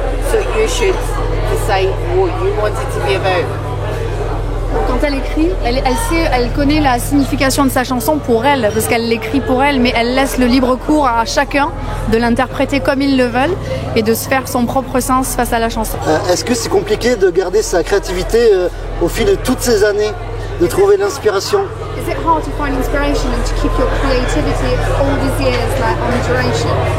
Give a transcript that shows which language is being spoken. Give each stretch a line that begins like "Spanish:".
English: So you should decide what you want it to be about.
French: Quand elle écrit, elle connaît la signification de sa chanson pour elle, parce qu'elle l'écrit pour elle, mais elle laisse le libre cours à chacun de l'interpréter comme ils le veulent et de se faire son propre sens face à la chanson. Est-ce que c'est compliqué de garder sa créativité au fil de toutes ces années, de trouver l'inspiration?
English: Is it hard to find inspiration and to keep your creativity all these years, like on duration?